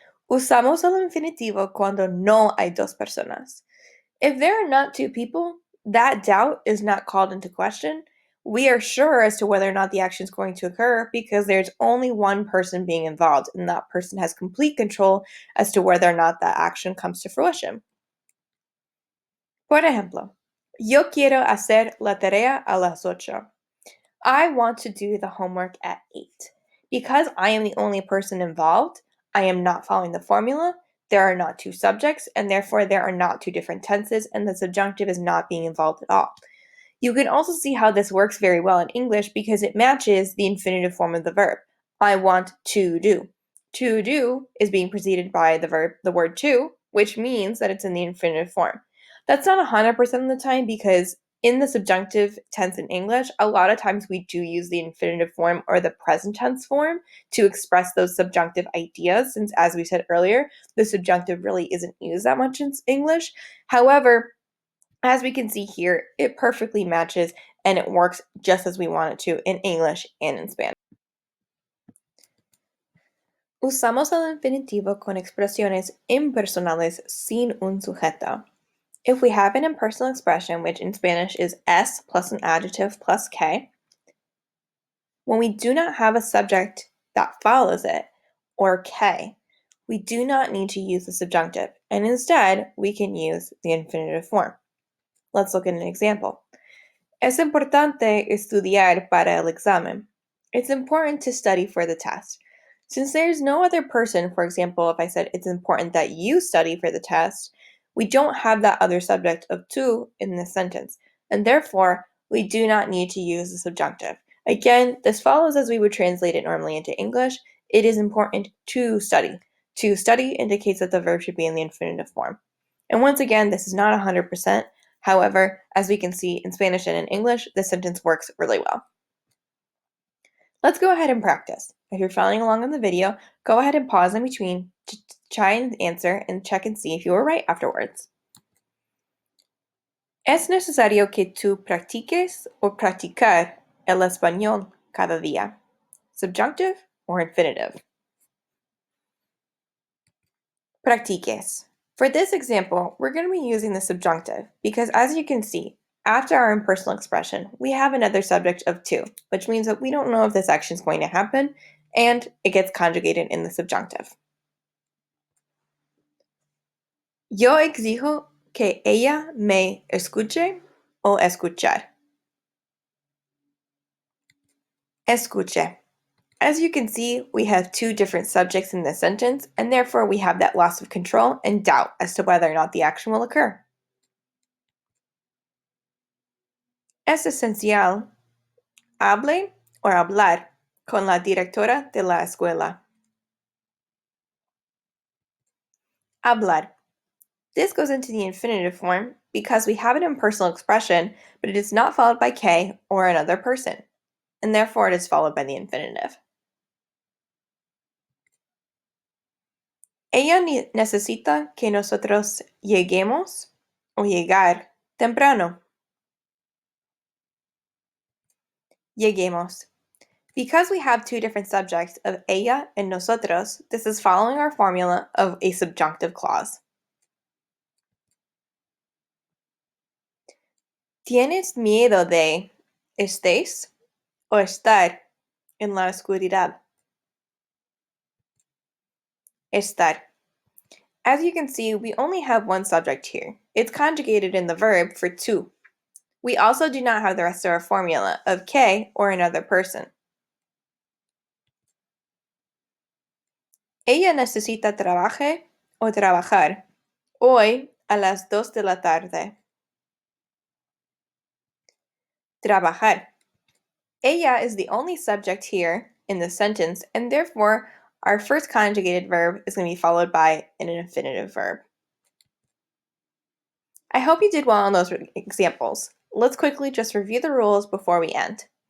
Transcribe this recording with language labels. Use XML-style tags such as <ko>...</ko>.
<es>Usamos el infinitivo cuando no hay dos personas.</es> <en>If there are not two people, that doubt is not called into question. We are sure as to whether or not the action is going to occur because there's only one person being involved, and that person has complete control as to whether or not that action comes to fruition.</en> <es>Por ejemplo, yo quiero hacer la tarea a las 8.</es> <en>I want to do the homework at 8. Because I am the only person involved, I am not following the formula. There are not two subjects, and therefore there are not two different tenses, and the subjunctive is not being involved at all. You can also see how this works very well in English because it matches the infinitive form of the verb. I want to do. To do is being preceded by the word to, which means that it's in the infinitive form. That's not 100% of the time because in the subjunctive tense in English, a lot of times we do use the infinitive form or the present tense form to express those subjunctive ideas, since as we said earlier, the subjunctive really isn't used that much in English. However, as we can see here, it perfectly matches and it works just as we want it to in English and in Spanish.</en> <es>Usamos el infinitivo con expresiones impersonales sin un sujeto.</es> <en>If we have an impersonal expression, which in Spanish is es plus an adjective plus que, when we do not have a subject that follows it, or que, we do not need to use the subjunctive, and instead we can use the infinitive form. Let's look at an example.</en> <es>Es importante estudiar para el examen.</es> <en>It's important to study for the test. Since there's no other person, for example, if I said it's important that you study for the test, we don't have that other subject of tú in this sentence, and therefore we do not need to use the subjunctive. Again, this follows as we would translate it normally into English. It is important to study. To study indicates that the verb should be in the infinitive form. And once again, this is not 100%. However, as we can see in Spanish and in English, this sentence works really well. Let's go ahead and practice. If you're following along in the video, go ahead and pause in between to try and answer and check and see if you were right afterwards.</en> <es>Es necesario que tú practiques o practicar el español cada día.</es> <en>Subjunctive or infinitive?</en> <es>Practiques.</es> <en>For this example, we're going to be using the subjunctive because, as you can see, after our impersonal expression, we have another subject of tú, which means that we don't know if this action is going to happen, and it gets conjugated in the subjunctive.</en> <es>Yo exijo que ella me escuche o escuchar. Escuche.</es> <en>As you can see, we have two different subjects in this sentence, and therefore we have that loss of control and doubt as to whether or not the action will occur.</en> <es>Es esencial hable o hablar con la directora de la escuela. Hablar.</es> <en>This goes into the infinitive form because we have an impersonal expression, but it is not followed by que or another person, and therefore it is followed by the infinitive.</en> <es>Ella necesita que nosotros lleguemos o llegar temprano. Lleguemos.</es> <en>Because we have two different subjects of ella and nosotros, this is following our formula of a subjunctive clause.</en> <es>¿Tienes miedo de estés o estar en la oscuridad? Estar.</es> <en>As you can see, we only have one subject here. It's conjugated in the verb for tú. We also do not have the rest of our formula of que or another person.</en> <es>Ella necesita trabaje o trabajar hoy a las 2 de la tarde. Trabajar.</es> <en>Ella is the only subject here in this sentence, and therefore our first conjugated verb is going to be followed by an infinitive verb. I hope you did well on those examples. Let's quickly just review the rules before we end.</en>